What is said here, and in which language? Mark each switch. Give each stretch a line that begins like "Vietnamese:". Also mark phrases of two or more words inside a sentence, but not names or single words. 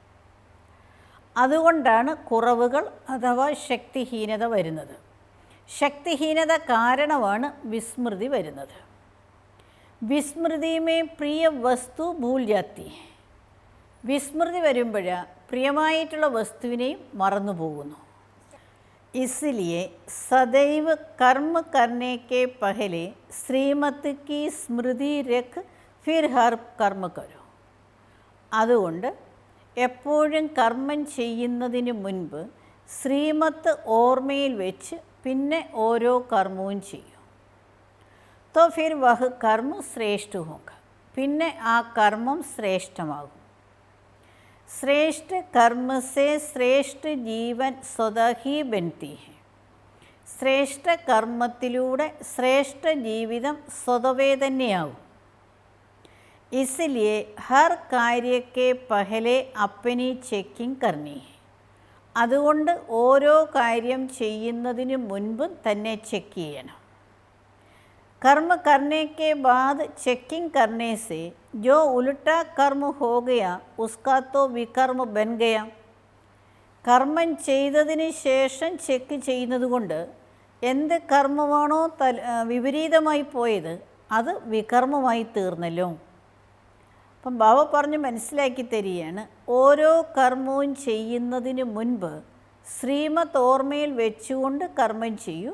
Malayalam: അതുകൊണ്ടാണ് കുറവുകൾ അഥവാ ശക്തിഹീനത വരുന്നത്. ശക്തിഹീനത കാരണമാണ് വിസ്മൃതി വരുന്നത്.
Hindi: विस्मृति में प्रिय वस्तु भूल जाती,
Malayalam: വിസ്മൃതി വരുമ്പോൾ പ്രിയമായിട്ടുള്ള വസ്തുവിനെയും മറന്നു പോകുന്നു.
Hindi: इसलिए सदैव कर्म करने के पहले श्रीमत की स्मृति रख फिर हर कर्म करो.
Malayalam: അതുകൊണ്ട് എപ്പോഴും കർമ്മം ചെയ്യുന്നതിന് മുൻപ് ശ്രീമത്ത് ഓർമ്മയിൽ വെച്ച് പിന്നെ ഓരോ കർമ്മവും ചെയ്യും.
Hindi: तो फिर वह कर्म श्रेष्ठ होगा,
Malayalam: പിന്നെ ആ കർമ്മം ശ്രേഷ്ഠമാകും.
Hindi: श्रेष्ठ कर्म से श्रेष्ठ जीवन स्वतः ही बनती है.
Malayalam: ശ്രേഷ്ഠ കർമ്മത്തിലൂടെ ശ്രേഷ്ഠ ജീവിതം സ്വതവേ തന്നെയാകും.
Hindi: इसलिए हर कार्य के पहले अपनी चेकिंग करनी है.
Malayalam: അതുകൊണ്ട് ഓരോ കാര്യം ചെയ്യുന്നതിന് മുൻപ് തന്നെ ചെക്ക് ചെയ്യണം.
Hindi: कर्म करने के बाद चेकिंग करने से जो उल्टा कर्म हो गया उसका तो विकर्म बन गया.
Malayalam: കർമ്മം ചെയ്തതിന് ശേഷം ചെക്ക് ചെയ്യുന്നത് കൊണ്ട് എന്ത് കർമ്മമാണോ വിപരീതമായി പോയത് അത് വികർമ്മമായി തീർന്നല്ലോ. അപ്പം ബാബ പറഞ്ഞ് മനസ്സിലാക്കി തരികയാണ്, ഓരോ കർമ്മവും ചെയ്യുന്നതിന് മുൻപ് ശ്രീമത്ത് ഓർമ്മയിൽ വെച്ചുകൊണ്ട് കർമ്മം ചെയ്യൂ.